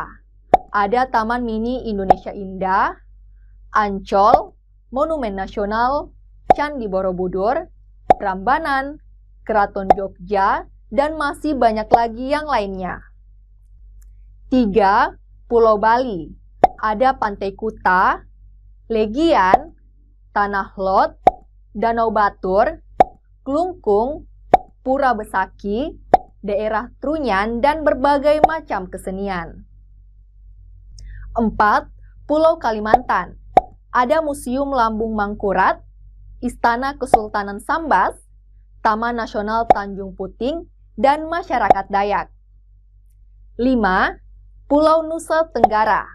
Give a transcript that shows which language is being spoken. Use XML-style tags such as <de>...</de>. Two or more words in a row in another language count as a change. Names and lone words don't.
<id>Ada Taman Mini Indonesia Indah, Ancol, Monumen Nasional, Candi Borobudur, Prambanan, Keraton Jogja, dan masih banyak lagi yang lainnya. 3. Pulau Bali. Ada Pantai Kuta, Legian, Tanah Lot, Danau Batur, Klungkung, Pura Besaki, daerah Trunyan, dan berbagai macam kesenian. 4. Pulau Kalimantan. Ada Museum Lambung Mangkurat, Istana Kesultanan Sambas, Taman Nasional Tanjung Puting, dan masyarakat Dayak. 5. Pulau Nusa Tenggara.</id>